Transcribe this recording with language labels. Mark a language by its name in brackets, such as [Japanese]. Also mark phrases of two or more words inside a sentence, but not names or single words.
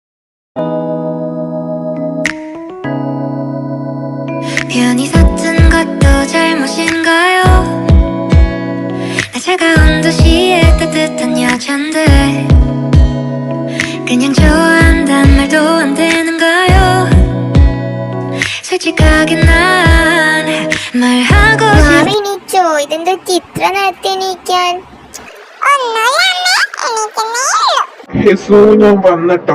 [Korean] 우연히 샀던 것도 잘못인가요? 나 차가운 도시의 따뜻한 여잔데 그냥 좋아한단 말도 안 되는가요? 솔직하게 난 말하고 [Malayalam] മാറി എണീച്ചോ? ഇതെന്താ ചിത്ര നേരത്തെ എണീക്കാൻ? ഹെസു ഞാൻ വന്നിട്ടോ.